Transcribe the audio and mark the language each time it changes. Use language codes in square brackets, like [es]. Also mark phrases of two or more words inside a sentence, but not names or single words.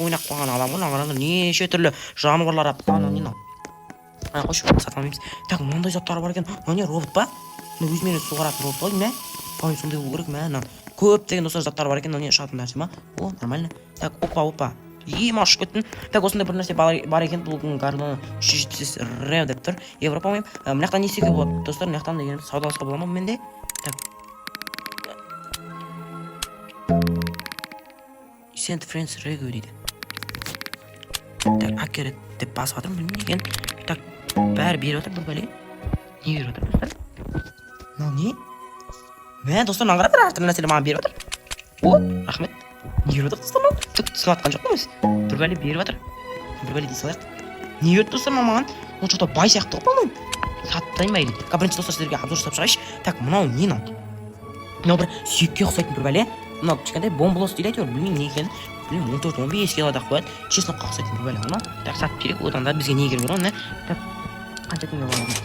[kk] ойнап қойған адам ғой мынаны қараңдар неше түрлі жануарлар алып мынау не мынау қойшы сата алмаймыз так мынандай заттар бар екен мынау не робот па өзімен өзі суғаратын робот қой мә по-моему сондай болу керек мә мынаны көптеген достар заттар бар екен мынау не ұшатын нәрсе ма о [ru] нормально так [kk] опа ұшып кеттім так осындай бір нәрсе бар екен бұл гардон 370 рев деп тұр евро по-моему мына жақтан не істеуге болады достар мына жақтан деген саудаласқа бола ма менде так [en] send friends review [kk] дейді так аккерет деп басып жатырмын білмеймін екен так бәрі беріп жатыр бір бәле не беріп жатыр достар мынау не мә достар мынаны қараңдар әртүрлі нәрселер маған беріп жатыр о рахмет не беріп жатыр достар мынау түк түсініп жатқан жоқпын өзі бір бәле беріп жатыр бір бәле дей салайық не берді достар маған ол что-то бай сияқты ғой по-моему сатпайын ба или бірінші достар сіздерге обзор жасап шығайыншы так мынау не мынау бір сүйекке ұқсайтын бір бәле мынау кішкентай бомбылос дейді әйтеуір білмеймін не екенін білмеймін 14-15 килода қояды чеснокқа ұқсайтын бір бәле ма так сатып керек одан да бізге не керек бар ғой так қанша теңге болады